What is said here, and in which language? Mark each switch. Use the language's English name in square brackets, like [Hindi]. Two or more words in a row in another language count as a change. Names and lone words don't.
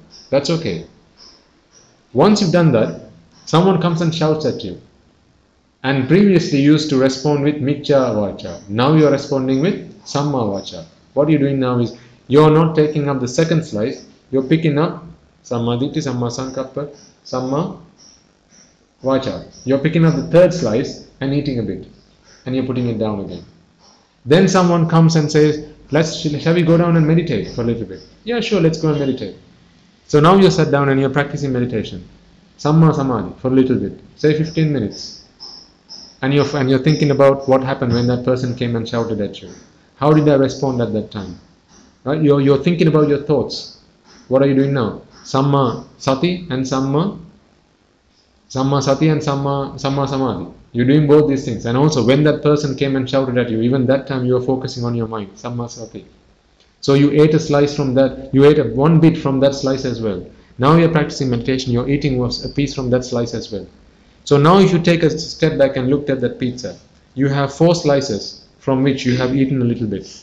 [English] That's okay. Once you've done that, someone comes and shouts at you. And previously you used to respond with [Pali] miccha vacha. [English] Now you are responding with [Pali] samma vacha. [English] What you're doing now is, you're not taking up the second slice, you're picking up [Pali] sammaditthi, samma sankappa, samma vacha. [English] You're picking up the third slice and eating a bit. And you're putting it down again. Then someone comes and says, shall we go down and meditate for a little bit? Yeah, sure, let's go and meditate. So now you're sat down and you're practicing meditation. [Pali] Samma samadhi [English] for a little bit. Say 15 minutes. And you're thinking about what happened when that person came and shouted at you. How did I respond at that time? Right? You're thinking about your thoughts. What are you doing now? [Pali] Samma sati and samma Samma Sati and Samma Samadhi. [English] You're doing both these things. And also when that person came and shouted at you, even that time you were focusing on your mind. [Pali] Samma Sati. [English] So you ate a slice from that, you ate one bit from that slice as well. Now you're practicing meditation, you're eating a piece from that slice as well. So now if you take a step back and looked at that pizza, you have 4 slices from which you have eaten a little bit.